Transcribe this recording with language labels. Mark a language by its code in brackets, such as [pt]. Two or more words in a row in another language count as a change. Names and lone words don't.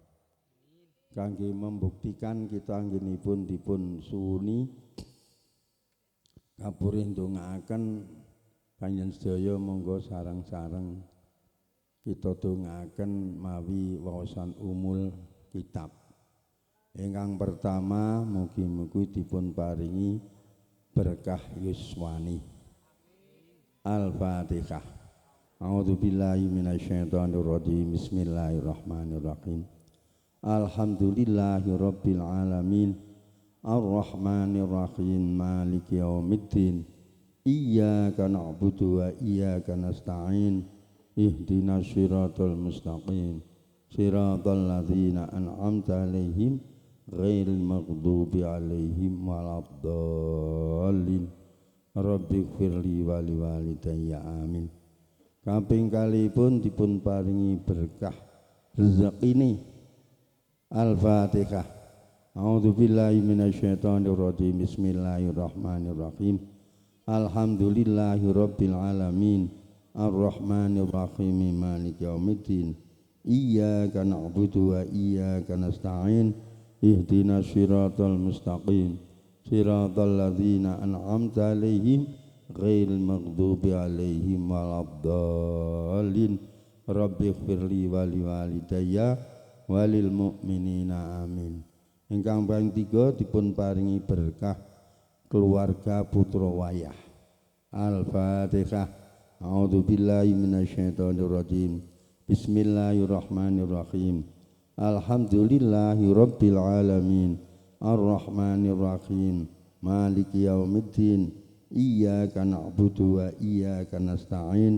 [jv] Kangge membuktikan kita anggenipun dipun suwuni kapurih ndongaaken panjenengan sedaya monggo sareng-sareng kita dongaaken mawi waosan [ar] أم الكتاب. [jv] Ingkang pertama mugi-mugi dipun paringi berkah yuswani. Al-Fatihah. [ar] أعوذ بالله من الشيطان الرجيم. بسم الله الرحمن الرحيم. الحمد لله رب العالمين. الرحمن الرحيم. مالك يوم الدين. إياك نعبد وإياك نستعين. اهدنا الصراط المستقيم. صراط الذين أنعمت عليهم غير المغضوب عليهم ولا الضالين. رب اغفر لي ولوالدي آمين. [jv] Kaping kalipun dipun paringi berkah rezekine. Al-Fatihah. [ar] أعوذ بالله من الشيطان الرجيم. بسم الله الرحمن الرحيم. الحمد لله رب العالمين. الرحمن الرحيم. مالك يوم الدين. إياك نعبد وإياك نستعين. اهدنا الصراط المستقيم. صراط الذين أنعمت عليهم غير المغضوب عليهم ولا الضالين. رب اغفر لي ولوالدي وللمؤمنين آمين. [jv] Ingkang ping 3 dipun paringi berkah keluarga putra wayah. Al-Fatihah. [ar] أعوذ بالله من الشيطان الرجيم. بسم الله الرحمن الرحيم. الحمد لله رب العالمين. الرحمن الرحيم. مالك يوم الدين. إياك نعبد وإياك نستعين.